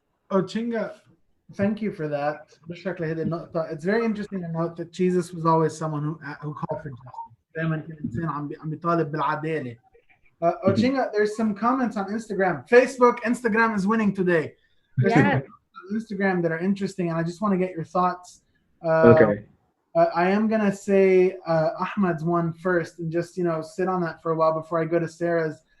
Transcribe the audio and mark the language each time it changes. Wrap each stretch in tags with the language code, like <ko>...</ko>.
<en>Ochinga, thank you for that.</en> <ar>بشكل هذه النقطة.</ar> <en>It's very interesting to note that Jesus was always someone who called for justice.</en> <ar>دائما كان إنسان عم بيطالب بالعدالة.</ar> <en>Ochinga, there's some comments on Instagram. Instagram is winning today. There's some comments on Instagram that are interesting, and I just want to get your thoughts. Okay. I am gonna say Ahmad's one first, and just sit on that for a while before I go to Sarah's.</en>